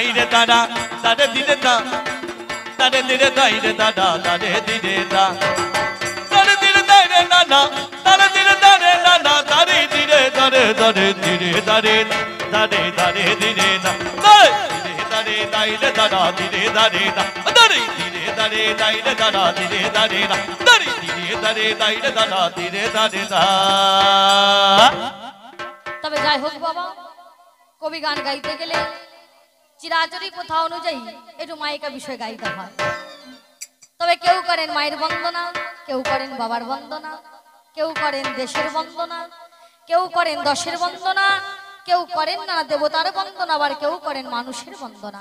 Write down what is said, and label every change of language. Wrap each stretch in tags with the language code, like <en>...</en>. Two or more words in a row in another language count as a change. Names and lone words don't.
<bn>re dada, dare dire da, dare dire dai re dada, dare dire da, dare dire dai re nana, dare dire dare nana, dare dire dare dare dire dare, dare dare dire da, dare dare dai re dada, dire dare da, dare dire dare dai re dada, dire dare da, dare dire dare dai re dada, dire dare da. তবে যাই হোক বাবা, কবি গান গাইতে গেলে চিরাচরি প্রথা অনুযায়ী একটু মায়েকা বিষয় গাইতে হয়। তবে কেউ করেন মায়ের বন্দনা, কেউ করেন বাবার বন্দনা, কেউ করেন দেশের বন্দনা, কেউ করেন দশের বন্দনা, কেউ করেন না দেবতার বন্দনা, আবার কেউ করেন মানুষের বন্দনা।</bn>